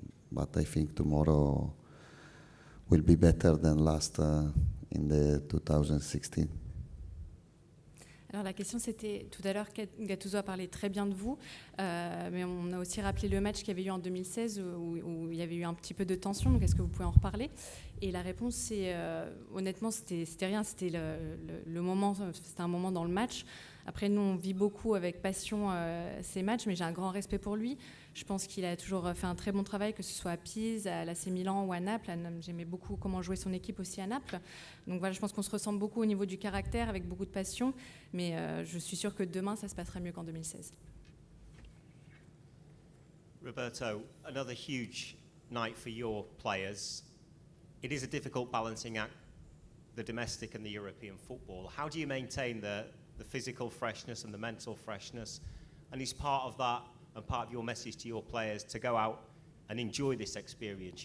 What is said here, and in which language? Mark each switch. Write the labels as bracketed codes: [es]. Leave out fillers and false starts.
[en] But I think tomorrow will be better than last in the 2016. [fr] Alors la question c'était, tout à l'heure Gattuso a parlé très bien de vous, mais on a aussi rappelé le match qu'il y avait eu en 2016 où il y avait eu un petit peu de tension, donc est-ce que vous pouvez en reparler? Et la réponse c'est, honnêtement c'était rien, c'était le moment, c'était un moment dans le match. Après nous on vit beaucoup avec passion ces matchs, mais j'ai un grand respect pour lui. Je pense qu'il a toujours fait un très bon travail, que ce soit à Pise, à l'AC Milan ou à Naples. J'aimais beaucoup comment jouait son équipe aussi à Naples. Donc voilà, je pense qu'on se ressemble beaucoup au niveau du caractère, avec beaucoup de passion. Mais je suis sûre que demain, ça se passera mieux qu'en 2016. [en] Roberto, another huge night for your players. It is a difficult balancing act, the domestic and the European football. How do you maintain the physical freshness and the mental freshness? And is part of that and part of your message to your players to go out and enjoy this experience?